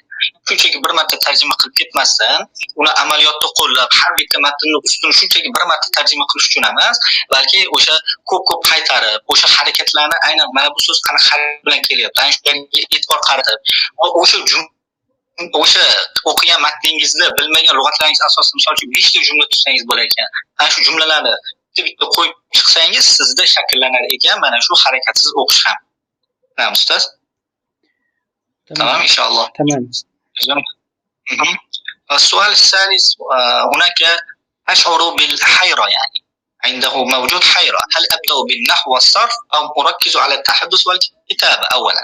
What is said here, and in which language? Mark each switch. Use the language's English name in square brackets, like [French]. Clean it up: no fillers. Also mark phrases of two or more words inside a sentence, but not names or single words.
[Uzbek] Shunchaki bir marta tarjima qilib ketmasdan, uni amaliyotda qo'llab, har bitta matnning ustini shunchaki bir marta tarjima qilish uchun emas, balki o'sha ko'p qaytarib, o'sha harakatlarni aynan mana bu so'z qanaqa harakat bilan kelyapti, ana shunga e'tibor qaratib, o'sha o'qigan matningizda bilmagan lug'atlaringiz asosida misol uchun 5 ta jumla tuzsangiz bo'lar ekan. Ana shu jumlalarni bitta qo'yib chiqsangiz sizda shakllanar ekan mana shu harakatsiz o'qish ham. Na'am ustoz. [Arabic] تمام إن شاء الله. تمام. السؤال الثالث، هناك أشعر بالحيرة، يعني عنده موجود حيرة. هل أبدأ بالنحو والصرف أو أركز على التحدث والكتابة أولا؟